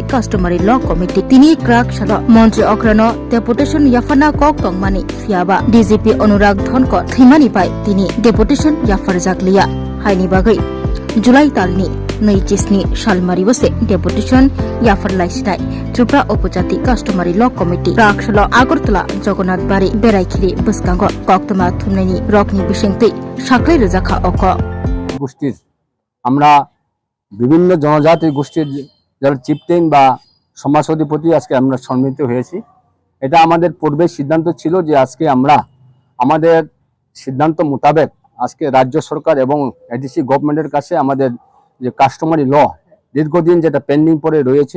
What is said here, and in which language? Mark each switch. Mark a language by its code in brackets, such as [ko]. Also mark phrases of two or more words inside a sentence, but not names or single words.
[trp] Customary Law Committee tini krak shala Montri Okrano deputation ya fana kok tongmani fiaba DGP Anurag Thonkor thimani pai tini deputation ya farjakliya haini bagai July talni neujisni salmaribose deputation ya farlaisnai Tripura Upajati Customary Law Committee krak shala Agartala Jagannath Bari Beraikhiri buskango koktoma thumnani rokni bisingtui saklai rejakha oko [bn] গোষ্ঠীর আমরা বিভিন্ন জনজাতি গোষ্ঠীর যারা চিফটেন বা সমাজ অধিপতি আজকে আমরা সম্মিলিত হয়েছি এটা আমাদের পূর্বে সিদ্ধান্ত ছিল যে আজকে আমরা আমাদের সিদ্ধান্ত মোতাবেক আজকে রাজ্য সরকার এবং [en] ADC government [bn] কাছে আমাদের যে [en] customary law [bn] দীর্ঘদিন যেটা পেন্ডিং পড়ে রয়েছে